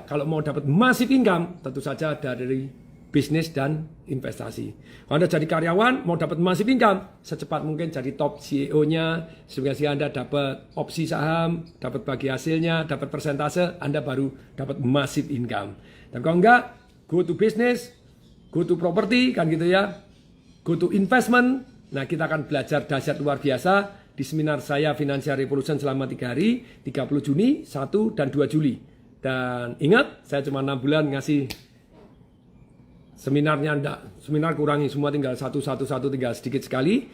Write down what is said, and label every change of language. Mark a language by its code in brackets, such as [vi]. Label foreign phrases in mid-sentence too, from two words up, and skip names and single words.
[id] Kalau mau dapat [en] massive income, [id] tentu saja dari bisnis dan investasi. Kalau Anda jadi karyawan, mau dapat [en] massive income, [id] secepat mungkin jadi [en] top CEO-nya, [id] sehingga Anda dapat opsi saham, dapat bagi hasilnya, dapat persentase, Anda baru dapat [en] massive income. [id] Dan kalau enggak, [en] go to business, go to property, [id] kan gitu ya, [en] go to investment. [id] Nah, kita akan belajar dahsyat luar biasa di seminar saya Financial Revolution selama 3 hari, 30 Juni, 1 dan 2 Juli. Dan ingat, saya cuma 6 bulan ngasih seminarnya, enggak, seminar kurangi semua, tinggal satu, tinggal sedikit sekali.